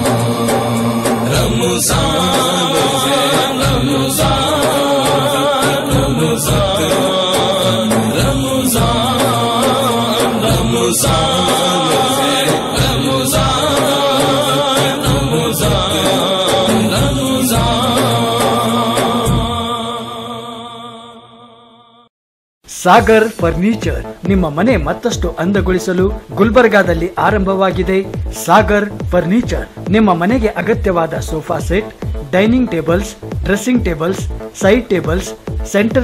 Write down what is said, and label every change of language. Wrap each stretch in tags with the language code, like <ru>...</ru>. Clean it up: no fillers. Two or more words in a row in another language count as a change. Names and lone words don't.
<ur>رمضان ہے رمضان رمضان رمضان رمضان ہے رمضان رمضان</ur> <kn>ಸಾಗರ್ ಫರ್ನಿಚರ್ ನಿಮ್ಮ ಮನೆ ಮತ್ತಷ್ಟು ಅಂದಗೊಳಿಸಲು ಗುಲ್ಬರ್ಗಾದಲ್ಲಿ ಆರಂಭವಾಗಿದೆ. ಸಾಗರ್ ಫರ್ನಿಚರ್ ನಿಮ್ಮ ಮನೆಗೆ ಅಗತ್ಯವಾದ ಸೋಫಾ ಸೆಟ್, ಡೈನಿಂಗ್ ಟೇಬಲ್ಸ್, ಡ್ರೆಸ್ಸಿಂಗ್ ಟೇಬಲ್ಸ್, ಸೈಡ್ ಟೇಬಲ್ಸ್, ಸೆಂಟರ್</kn>